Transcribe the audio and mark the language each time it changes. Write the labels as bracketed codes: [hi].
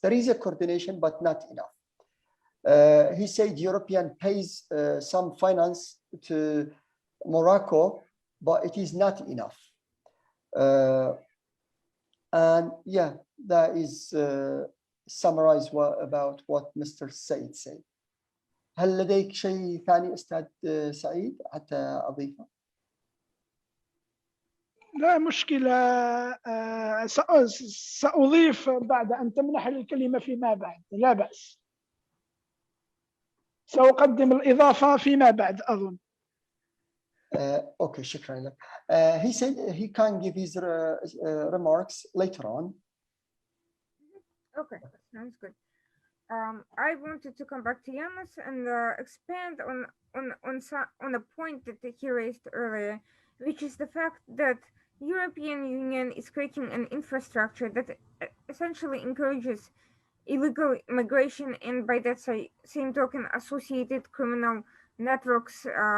[en] There is a coordination, but not enough. He said European pays some finance to Morocco, but it is not enough. And yeah, that is summarize about what Mr. Said said. [ar] هل لديك شيء ثاني أستاذ سعيد حتى أضيفه؟ لا مشكلة. سأضيف بعد أن تمنح لي الكلمة فيما بعد، لا بأس. سأقدم الإضافة فيما بعد أظن. Okay, شكرا لك. [en] He said he can give his remarks later on. Okay, sounds good. I wanted to come back to Ioannis and expand on a point that he raised earlier, which is the fact that European Union is creating an infrastructure that essentially encourages illegal migration, and by that same token, associated criminal networks,